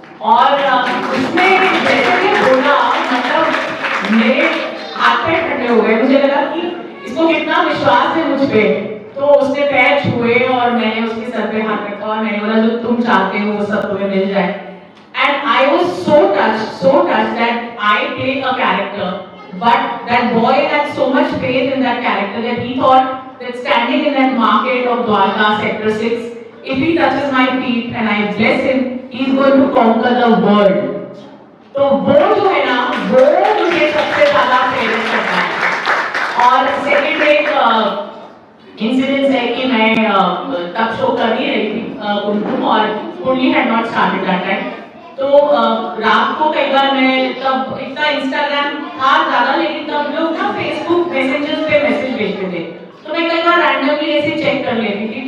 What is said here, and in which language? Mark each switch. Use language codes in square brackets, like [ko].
[hi] और उसने जैसे कि बोला, मतलब मेरे हाथ पैर ठंडे हो गए। मुझे लगा कि इसको कितना विश्वास है मुझ पे। तो उसने पैर छुए और मैंने उसके सर पे हाथ रखा और मैंने बोला जो तुम चाहते हो वो सब तुम्हें मिल जाए। [en] And I was so touched that I played a character, but that boy had so much faith in that character that he thought that standing in that market of Dwarka, Sector 6, if he touches my feet and I bless him, he is going to conquer the world. [hi] तो वो जो है ना, वो मुझे सबसे ज्यादा प्रेरित करता है। और सेकंड एक इंसिडेंस है कि मैं तब शो कर ही रही थी कुमकुम, और कुंडली [en] Had not started that time. [hi] तो रात को कई बार मैं, तब इतना इंस्टाग्राम था ज्यादा, लेकिन तब लोग ना फेसबुक मैसेंजर्स पे मैसेज भेजते थे, तो मैं कई बार रैंडमली ऐसे चेक कर लेती थी।